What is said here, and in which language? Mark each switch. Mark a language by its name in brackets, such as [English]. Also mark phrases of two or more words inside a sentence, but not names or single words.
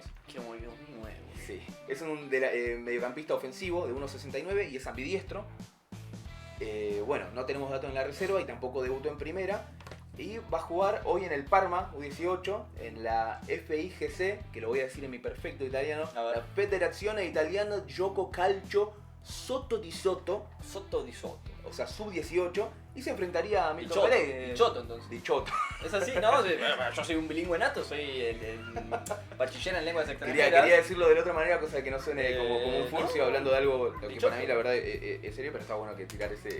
[Spanish] Qué muy nuevo. Sí. Es un mediocampista ofensivo de 1.69 y es ambidiestro. No tenemos datos en la reserva y tampoco debutó en primera. Y va a jugar hoy en el Parma U18, en la FIGC, que lo voy a decir en mi perfecto italiano, la Federazione Italiana Gioco Calcio [Italian] Sotto di Sotto. [Spanish] O sea, sub-18, y se enfrentaría a Milton Pereira. Dichoto, entonces. Dichoto. ¿Es así? No, yo soy un bilingüe nato, soy el bachiller en lenguas extranjeras. Quería decirlo de la otra manera, cosa que no suene como un furcio, hablando de algo lo que para mí la verdad es serio, pero está bueno que tirar ese